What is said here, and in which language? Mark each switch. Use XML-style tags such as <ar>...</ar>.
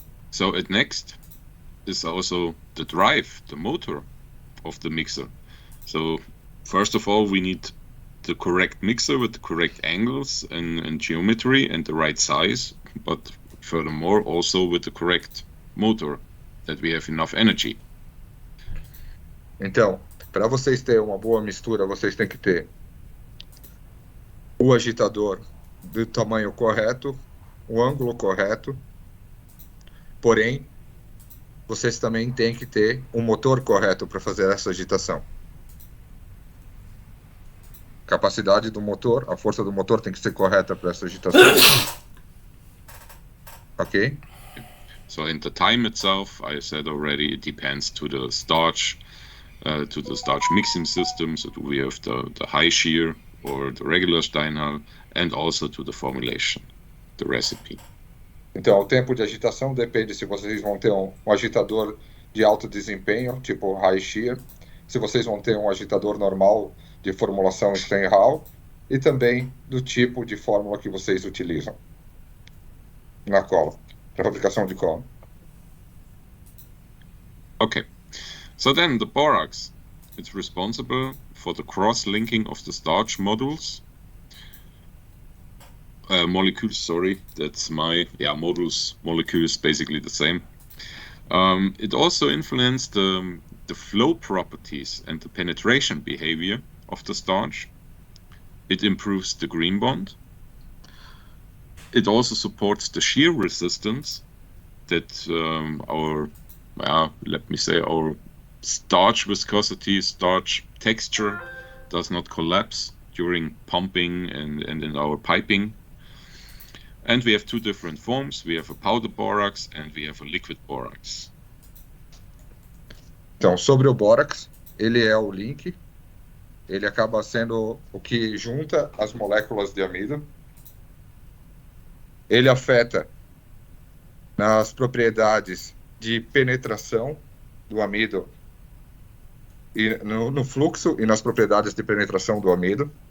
<en>So at next is also the drive, the motor of the mixer. So first of all, we need the correct mixer with the correct angles and geometry and the right size, but furthermore also with the correct motor, that we have enough energy.</en> <pt>Então, para vocês terem uma boa mistura, vocês têm que ter o agitador do tamanho correto, o ângulo correto, porém, vocês também têm que ter um motor correto para fazer essa agitação. Capacidade do motor, a força do motor tem que ser correta para essa agitação. Ok?</pt> <en>So in the time itself, I said already, it depends to the starch mixing system. So do we have the high shear or the regular Steinhall, and also to the formulation, the recipe.</en> <pt>Então, o tempo de agitação depende se vocês vão ter um agitador de alto desempenho, tipo high shear, se vocês vão ter um agitador normal de formulação Steinhall, e também do tipo de fórmula que vocês utilizam na cola, para fabricação de cola.</pt> <en>Okay, so then the borax, it's responsible for the cross-linking of the starch molecules, sorry, that's molecules basically the same. It also influenced the flow properties and the penetration behavior of the starch. It improves the green bond. It also supports the shear resistance that our starch viscosity, starch texture does not collapse during pumping and in our piping. And we have two different forms. We have a powder borax and we have a liquid borax.</en> <pt>Então, sobre o bórax, ele é o link, ele acaba sendo o que junta as moléculas de amido. Ele afeta nas propriedades de penetração do amido, e no fluxo e nas propriedades de penetração do amido.</pt>